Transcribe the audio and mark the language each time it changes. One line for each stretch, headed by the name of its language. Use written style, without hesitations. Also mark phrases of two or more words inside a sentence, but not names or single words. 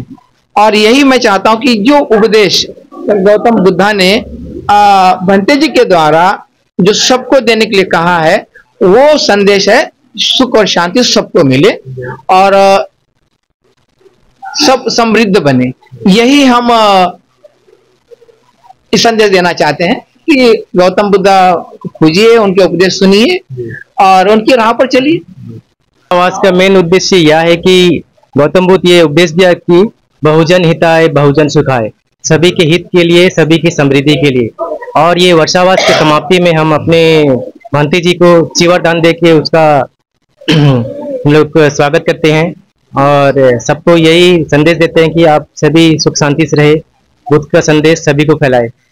Hindi: और यही मैं चाहता हूं कि जो उपदेश गौतम बुद्धा ने भंते जी के द्वारा जो सबको देने के लिए कहा है वो संदेश है सुख और शांति सबको मिले और सब समृद्ध बने। यही हम इस संदेश देना चाहते हैं कि गौतम बुद्धा को खोजिए, उनके उपदेश सुनिए और उनकी राह पर चलिए। वर्षावास का मेन उद्देश्य यह है कि गौतम बुद्ध ये उपदेश दिया कि
Sanskrit: बहुजन हिताय बहुजन सुखाय,
Hindi: सभी के हित के लिए सभी की समृद्धि के लिए। और ये वर्षावास की समाप्ति में हम अपने भंते जी को चिवड़ दान दे के उसका हम लोग स्वागत करते हैं और सबको यही संदेश देते हैं कि आप सभी सुख शांति से रहे, बुद्ध का संदेश सभी को फैलाए।